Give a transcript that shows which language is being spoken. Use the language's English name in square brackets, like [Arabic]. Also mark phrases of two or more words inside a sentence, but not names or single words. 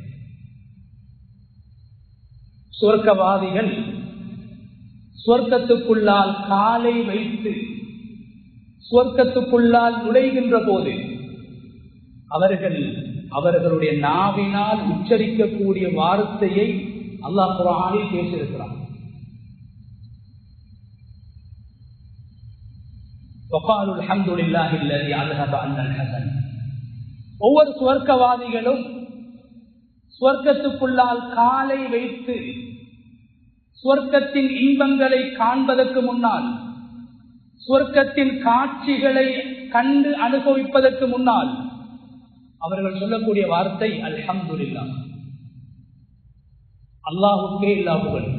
[Tamil] சுவர்க்கவாதிகள் சுவர்க்கத்துக்குள்ளால் காலை வைத்து சுவர்க்கத்துக்குள்ளால் நுழைகின்ற போது அவர்களுடைய நாவினால் உச்சரிக்கக்கூடிய வார்த்தையை அல்லாஹ் குர்ஆனில் பேசியிருக்கிறார். [Arabic] وقالوا الحمد لله الذي اذهب عنا الحزن. [Tamil] ஒவ்வொரு சுவர்க்கவாதிகளும் சுவர்க்கத்துக்குள்ளால் காலை வைத்து சுவர்க்கத்தின் இன்பங்களை காண்பதற்கு முன்னால், சுவர்க்கத்தின் காட்சிகளை கண்டு அனுபவிப்பதற்கு முன்னால் அவர்கள் சொல்லக்கூடிய வார்த்தை அல்ஹம்துலில்லாஹ், அல்லாஹ்வுக்கே எல்லா புகழ்.